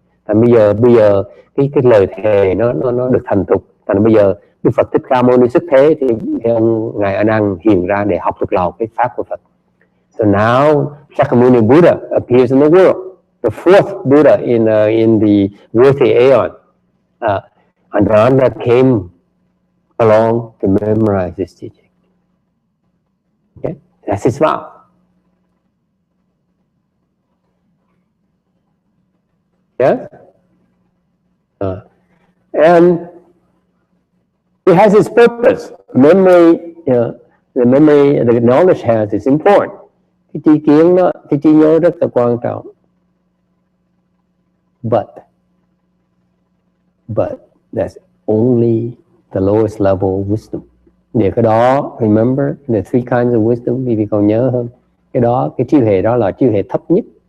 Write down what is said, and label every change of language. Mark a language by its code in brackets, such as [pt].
[vi] Thành bây giờ cái lời thề nó được thành thục. Thành bây giờ Đức Phật Thích Ca Mâu Ni xuất thế thì ông ngài A Nan hiện ra để học thuộc lòng cái pháp của Phật. [en] So now Shakyamuni Buddha appears in the world. The fourth Buddha in the worthy aeon. Ananda came along to memorize this teaching. Okay, that's his vow. Yeah, and it has its purpose. Memory, the knowledge has is important. [vi] Cái tri kiến đó, cái trí nhớ rất là quan trọng. [en] But that's only the lowest level of wisdom. [vi] Để cái đó, [en] remember, the three kinds of wisdom, [vi] vì còn nhớ hơn. Cái đó, cái trí huệ đó là trí huệ thấp nhất.